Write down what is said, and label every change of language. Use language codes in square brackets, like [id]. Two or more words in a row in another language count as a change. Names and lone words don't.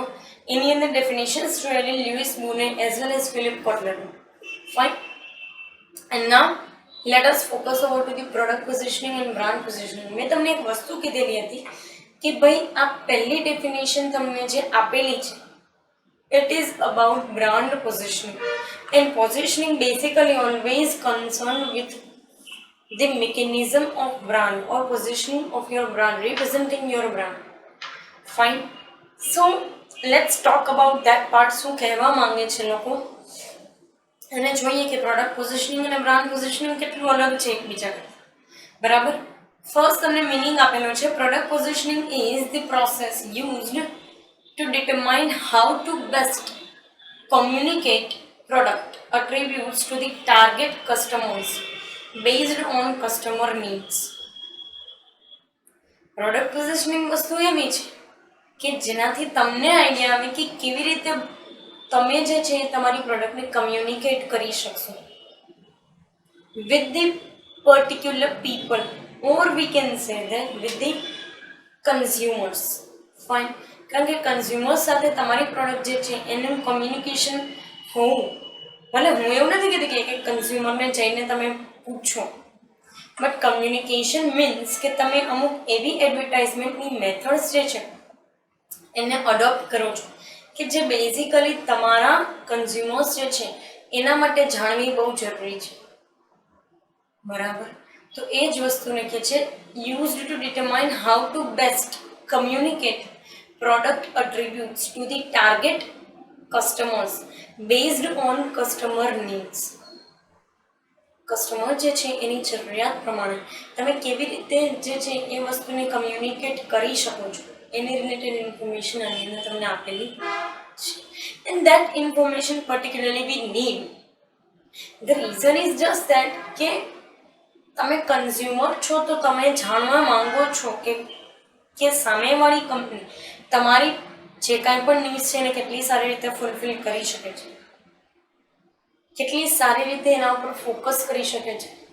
[gu] એની અંદર ડેફિનેશન્સ જોયેલી લ્યુઇસ બુને [en] as well as [gu] ફિલિપ કોટલરનું. [en] Fine, and now let us focus over to the product positioning and brand positioning. [gu] મેં તમને એક વસ્તુ કીધેલી હતી કે ભાઈ આ પહેલી ડેફિનેશન તમને જે આપેલી છે [en] it is about brand positioning, and positioning basically always concerned with the mechanism of brand or positioning of your brand, representing your brand. Fine, so let's talk about that part. [gu] શું કહેવા માંગે છે લોકો અને જોઈએ કે [en] product positioning [gu] અને [en] brand positioning [gu] કેટલું અલગ છે એકબીજા કરતાં. બરાબર, ફર્સ્ટ તમને મિનિંગ આપેલો છે. [en] product positioning is the process used to determine how to best communicate product attributes to the target customers based on customer needs. product positioning [gu] વસ્તુ એવી છે કે જેનાથી તમને આઈડિયા આવે કે કેવી રીતે તમે જે છે તમારી પ્રોડક્ટને કમ્યુનિકેટ કરી શકશો [en] with the particular people, or we can say that with the consumers. [gu] Fine, કારણ કે કન્ઝ્યુમર્સ સાથે તમારી પ્રોડક્ટ જે છે એનું કમ્યુનિકેશન હોવું. ભલે હું એવું નથી કહેતી કે કન્ઝ્યુમરને જઈને તમે પૂછો, [en] but communication means [gu] કે તમે અમુક એવી એડવર્ટાઇઝમેન્ટની મેથડ્સ જે છે એને અડોપ્ટ કરો છો કે જે બેઝિકલી તમારા કન્ઝ્યુમર્સ જે છે એના માટે જાણવી બહુ જરૂરી છે. બરાબર, તો એ જ વસ્તુને કહે છે [en] used to determine how to best communicate product attributes to the target customers based on customer needs. [gu] કસ્ટમર જે છે એની જરૂરિયાત પ્રમાણે તમે કેવી રીતે જે છે એ વસ્તુને કમ્યુનિકેટ કરી શકો છો એની [en] related information [gu] આની અંદર તમને આપેલી છે. [en] And that information particularly we need. The reason is just that [gu] કે તમે કન્ઝ્યુમર છો તો તમે જાણવા માંગો છો કે સામેવાળી કંપની તમારી જે કાંઈ પણ નીડ્સ છે એને કેટલી સારી રીતે ફૂલફિલ કરી શકે છે, કેટલી સારી રીતે એના ઉપર ફોકસ કરી શકે છે.